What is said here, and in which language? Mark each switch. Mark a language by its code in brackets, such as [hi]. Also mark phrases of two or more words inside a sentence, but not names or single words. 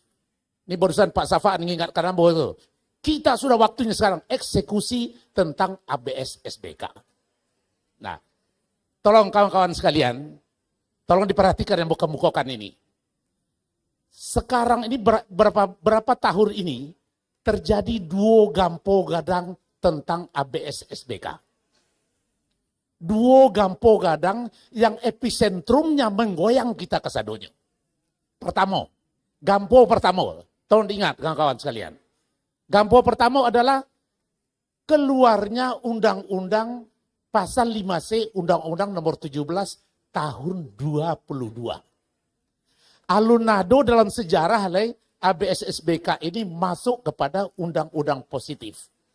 [id] Ini barusan Pak Safa mengingatkan bahwa itu. Kita sudah waktunya sekarang eksekusi tentang ABS SBK. Nah, tolong kawan-kawan sekalian, tolong diperhatikan yang buka-bukakan ini. Sekarang ini berapa tahun ini terjadi [min] duo gampo gadang [id] tentang ABS SBK. [min] Duo gampo gadang [id] yang epicentrumnya menggoyang kita [min] ke sadonya. [id] Gampo pertama, tolong diingat kawan-kawan sekalian. Gampo pertama adalah keluarnya undang-undang pasal 5C Undang-Undang nomor 17 tahun 22. Alun-nado dalam sejarah ABS SBK ini masuk kepada undang-undang positif.